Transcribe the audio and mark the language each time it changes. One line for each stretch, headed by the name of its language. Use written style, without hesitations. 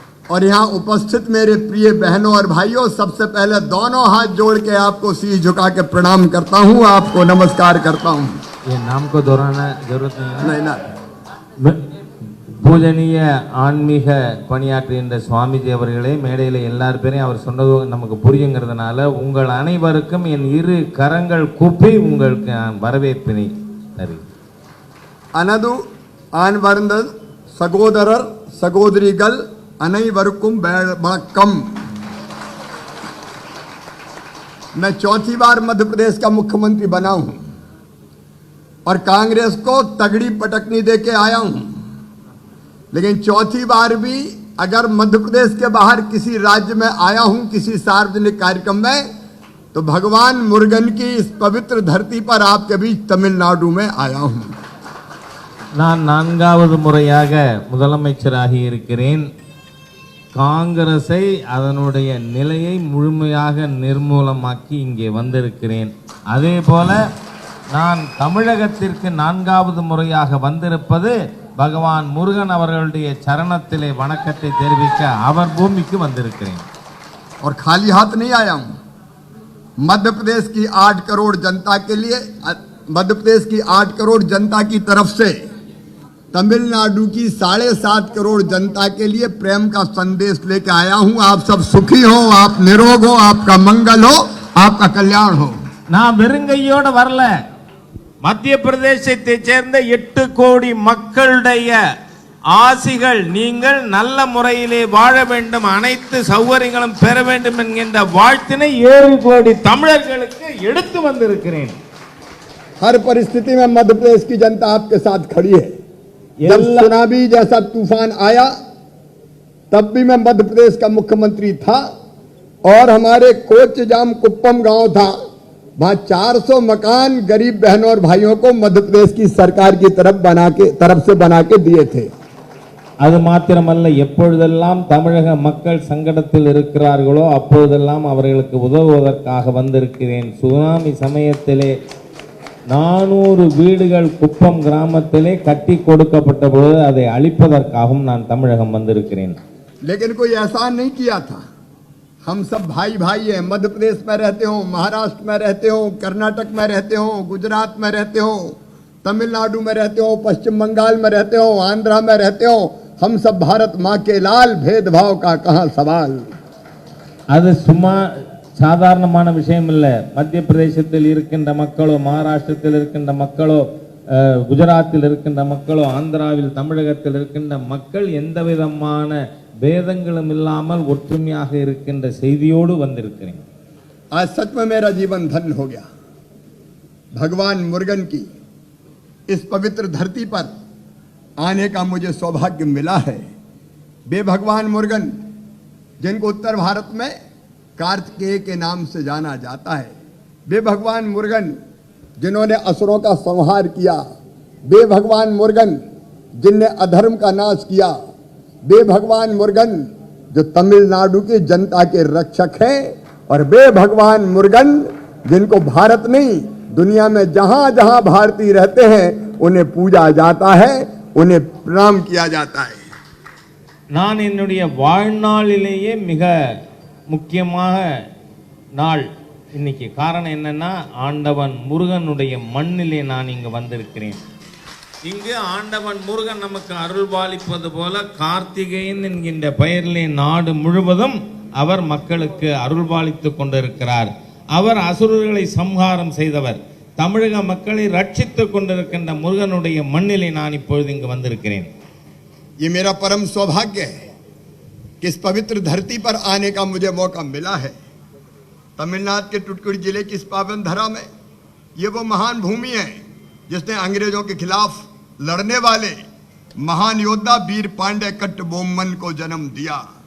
Hindi: और यहाँ उपस्थित मेरे प्रिय बहनों और भाइयों, सबसे पहले दोनों हाथ जोड़ के आपको शीश झुका के प्रणाम करता हूँ, आपको नमस्कार करता हूँ। ये नाम को दोहराना जरूरत नहीं है ना
Tamil: பூஜனீய ஆன்மீக பணியாற்றுகின்ற சுவாமிஜி அவர்களே, மேடையில் எல்லார் பேரையும் அவர் சொன்னது நமக்கு புரியுங்கிறதுனால உங்கள் அனைவருக்கும் என் இரு கரங்கள் கூப்பி உங்களுக்கு நான் வரவேற்பினை தருகிறேன். அனது ஆன்வர்ந்த சகோதரர் சகோதரிகள் அனைவருக்கும் வணக்கம்.
Hindi: मैं चौथी बार मध्य प्रदेश का मुख्यमंत्री बना हूं और कांग्रेस को तगड़ी पटकनी दे के आया हूं, लेकिन चौथी बार भी अगर मध्य प्रदेश के बाहर किसी राज्य में आया हूं किसी सार्वजनिक कार्यक्रम में, तो भगवान मुरुगन की इस पवित्र धरती पर आपके बीच तमिलनाडु में आया हूं.
Tamil: நான் நான்காவது முறையாக முதலமைச்சராகி இருக்கிறேன். காங்கிரஸை அதனுடைய நிலையை முழுமையாக நிர்மூலமாக்கி இங்கே வந்திருக்கிறேன். அதே போல நான் தமிழகத்திற்கு நான்காவது முறையாக வந்திருப்பது பகவான் முருகன் அவர்களுடைய சரணத்திலே வணக்கத்தை தெரிவிக்க அவர் பூமிக்கு வந்திருக்கிறேன்.
Hindi: और खाली हाथ नहीं आया हूं. मध्य प्रदेश की 8 करोड़ जनता के लिए, मध्य प्रदेश की 8 करोड़ जनता की तरफ से तमिलनाडु की 7.5 करोड़ जनता के लिए प्रेम का संदेश लेकर आया हूं. आप सब सुखी हो, आप निरोग हो, आपका मंगल हो, आपका कल्याण हो.
Tamil: நான் வெறுங்கையோட வரல. மத்திய பிரதேசத்தை சேர்ந்த 8 கோடி மக்களுடைய ஆசிகள் நீங்கள் நல்ல முறையிலே வாழ வேண்டும், அனைத்து சௌகரியங்களும் பெற வேண்டும் என்கின்ற வாழ்த்தினை 7 கோடி தமிழர்களுக்கு எடுத்து வந்திருக்கிறேன்.
Hindi: हर परिस्थिति में मध्य प्रदेश की जनता आपके साथ खड़ी है. जब सुनामी जैसा तूफान आया तब भी मैं मध्य प्रदेश का मुख्यमंत्री था और हमारे कोचजाम कुप्पम गांव था, वहां 400 मकान गरीब बहनों और भाइयों को मध्य प्रदेश की सरकार की तरफ से बना के दिए थे.
Tamil: அது மாத்திரமல்ல, எப்பொழுதெல்லாம் தமிழக மக்கள் சங்கடத்தில் இருக்கிறார்களோ அப்பொழுதெல்லாம் அவர்களுக்கு உதவுவதற்காக வந்திருக்கிறேன். சுனாமி சமயத்திலே 400 வீடுகள் குப்பம் கிராமத்திலே கட்டி கொடுக்கப்பட்ட பொழுது அதை அழிப்பதற்காகவும் நான் தமிழகம் வந்திருக்கிறேன்.
Hindi: लेकिन कोई एहसान नहीं किया था. हम सब भाई भाई हैं. मध्य प्रदेश में रहते हो, महाराष्ट्र में रहते हो, कर्नाटक में रहते हो, गुजरात में रहते हो, तमिलनाडु में रहते हो, पश्चिम बंगाल में रहते हो, आंध्रा में रहते हो, हम सब भारत माँ के लाल. भेदभाव का कहाँ सवाल.
Tamil: அது சும்மா சாதாரணமான விஷயம் இல்லை. மத்திய பிரதேசத்தில் இருக்கின்ற மக்களோ, மகாராஷ்டிரத்தில் இருக்கின்ற மக்களோ, குஜராத்தில் இருக்கின்ற மக்களோ, ஆந்திராவில் தமிழகத்தில் இருக்கின்ற மக்கள் எந்த விதமான भेदங்களும் இல்லாமல் ஒற்றுமையாக இருக்கின்ற செய்தியோடு வந்திருக்கிறேன்.
Hindi: आज सच में मेरा जीवन धन्य हो गया. भगवान मुरुगन की इस पवित्र धरती पर आने का मुझे सौभाग्य मिला है. वे भगवान मुरुगन जिनको उत्तर भारत में कार्तिकेय के नाम से जाना जाता है, वे भगवान मुरुगन जिन्होंने असुरों का संहार किया, वे भगवान मुरुगन जिनने अधर्म का नाश किया, वे भगवान मुरुगन जो तमिलनाडु की जनता के रक्षक हैं, और वे भगवान मुरुगन जिनको भारत नहीं दुनिया में जहां जहां भारतीय रहते हैं उन्हें पूजा जाता है, उन्हें प्रणाम किया जाता है.
Tamil: நான் என்னுடைய வாழ்நாளிலேயே மிக முக்கியமாக நாள் இன்னைக்கு. காரணம் என்னன்னா, ஆண்டவன் முருகனுடைய மண்ணிலே நான் இங்கு வந்திருக்கிறேன். இங்கு ஆண்டவன் முருகன் நமக்கு அருள்பாலிப்பது போல கார்த்திகேயன் என்கின்ற பெயரிலே நாடு முழுவதும் அவர் மக்களுக்கு அருள்பாலித்து கொண்டிருக்கிறார். அவர் அசுரர்களை சம்ஹாரம் செய்தவர். தமிழக மக்களை ரட்சித்துக் கொண்டிருக்கின்ற முருகனுடைய மண்ணிலே நான் இப்பொழுது இங்கு வந்திருக்கிறேன்.
Hindi: ये मेरा परम सौभाग्य है कि इस पवित्र धरती पर आने का मुझे मौका मिला है. तमिलनाडु के टुटकुड़ी जिले की इस पावन धरा में ये वो महान भूमि है जिसने अंग्रेजों के खिलाफ लड़ने वाले महान योद्धा वीर पांडे कट्टबोम्मन को जन्म दिया.